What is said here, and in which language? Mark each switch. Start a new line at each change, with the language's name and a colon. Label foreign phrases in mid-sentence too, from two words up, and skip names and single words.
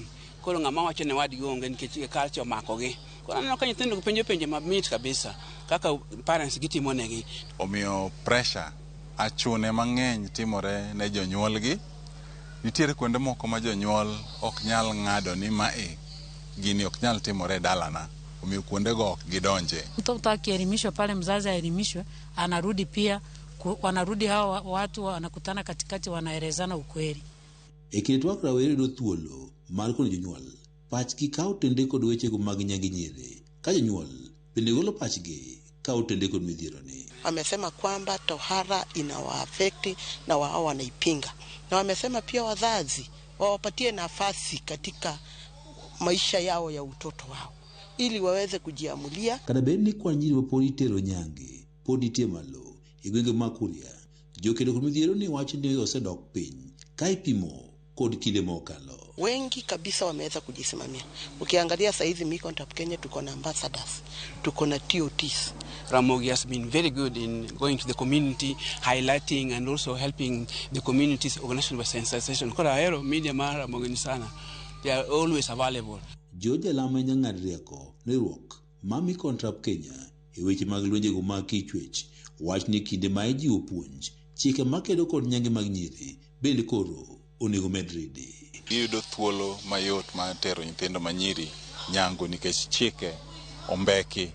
Luo (Kenya and Tanzania): Koro ng'ama wacho ne wadgi onge nikech culture omakogi. Koro aneno ka nyithindo penjo mamit kabisa kaka parents gitimo negi. Omiyo pressure achune mang'eny timore ne jonyuolgi. Nitiere kuonde moko ma jonyuol ok nyal ng'ado ni gini ok nyal timore dalana. Omiyo kuonde go ok gidonje.
Swahili: Mtoto akielimishwa pale, mzazi aelimishwe, anarudi pia, wanarudi hao watu wanakutana katikati, wanaelezana ukweli.
Luo (Kenya and Tanzania): Ekitwa rawere do thuolo mar kono jonyuol pachgi ka otende kod weche go mag nyange nyiri, ka jonyuol bende golo pachgi ka otende kod midhiero ni.
Swahili: Wamesema kwamba tohara inawaafekti na wao wanaipinga, na wamesema pia wazazi wawapatie nafasi katika maisha yao ya utoto wao ili waweze kujiamulia.
Luo (Kenya and Tanzania): Kada beni kwa nyiri wapodi tero nyange podi tie malo e gwenge ma Kuria, jokedo kod midhiero ni wacho ni osedok piny ka ipimo kod kile mokalo.
Swahili: Wengi kabisa wameweza kujisimamia. Ukiangalia saizi Micontrap Kenya tuko na ambassadors, tuko na TOTs.
English: Ramogi has been very good in going to the community, highlighting and also helping the communities organization by sensitization.
Swahili: Kwa hero media mara Ramogi ni sana.
English: They are always available.
Luo (Kenya and Tanzania): George Alama nyang'ad rieko ne ruok ma Micontrap Kenya e weche mag lwenje go mag kichwech wach ni kinde ma ijiwo puonj chike makedo kod nyange mag nyiri bende koro onego medredi. Giyudo thuolo mayot ma tero nyithindo manyiri nyango nikech chike ombeki.